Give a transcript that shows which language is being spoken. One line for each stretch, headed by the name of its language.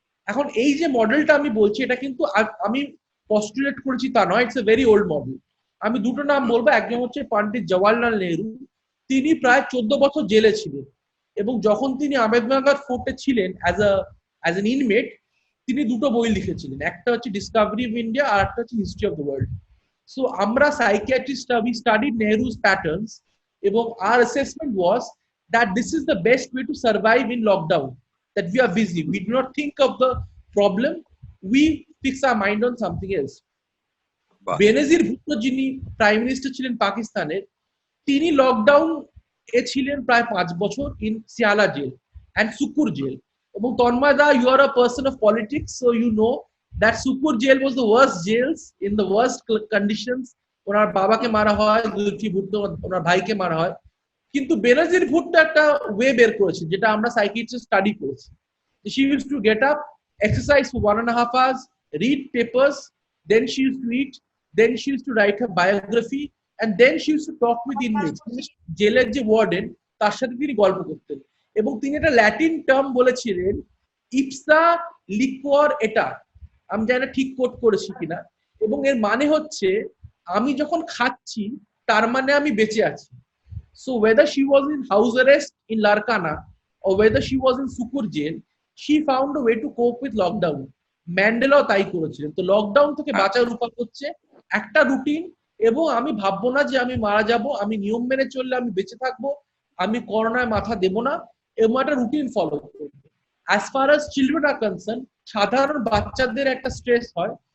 Bangla: এখন এই যে মডেলটা আমি বলছি এটা কিন্তু আমি পস্টুলেট করেছি তা নয়,
English: It's a very old model.
Bangla: আমি দুটো নাম বলবো, একজন হচ্ছে পণ্ডিত জওয়াহরলাল নেহরু, তিনি প্রায় 14 বছর জেলে ছিলেন, এবং যখন তিনি আহমেদনগর ফোর্টে ছিলেন
English: as an inmate,
Bangla: তিনি দুটো বই লিখেছিলেন, একটা হচ্ছে ডিসকভারি অফ ইন্ডিয়া আর একটা হচ্ছে history of the world. So আমরা psychiatrist,
English: we studied Nehru's patterns, এবং our assessment was that this is the best way to survive in lockdown, that we are busy, we do not think of the problem, we fix our mind on something else.
Bangla: বেনজির ভুট্টো যিনি prime minister ছিলেন পাকিস্তানের, তিনি lockdown এ ছিলেন প্রায় 5 বছর in সিয়ালা jail and Sukkur jail.
English: এবং তন্ময়দা, you are a person of politics, so you know that Sukkur jail was the worst jails in the worst conditions.
Bangla: ওনার বাবাকে মারা হয়, লুৎফি ভুট্টো ওনার ভাইকে মারা হয়, কিন্তু বেনজির ভুট্টো একটা ওয়ে বের করেছে যেটা আমরা সাইকিয়াট্রিস্ট স্টাডি করেছি।
English: She used to get up, exercise for 1.5 hours, read papers, then she used to eat, then she used to write her biography, and then she used to talk with inmates.
Bangla: জেলের যে warden তার সাথে তিনি গল্প করতেন, এবং তিনি একটা ল্যাটিন টার্ম বলেছিলেন, ইপসা লিকুয়ার এটা, আমি জানি না ঠিক কোট করেছি কিনা, এবং এর মানে হচ্ছে আমি যখন খাচ্ছি তার মানে আমি বেঁচে আছি।
English: So whether she was in house arrest in Larkana or whether she was in Sukur jail, she found a way to cope with lockdown.
Bangla: ম্যান্ডেলাও তাই করেছিলেন। তো লকডাউন থেকে বাঁচার উপায় হচ্ছে একটা রুটিন, এবং আমি ভাববো না যে আমি মারা যাব, আমি নিয়ম মেনে চললে আমি বেঁচে থাকবো, আমি করোনায় মাথা দেব না, এবং একটা রুটিন ফলো করবো।
English: as far as children are concern,
Bangla: সাধারণ বাচ্চাদের একটা স্ট্রেস হয়।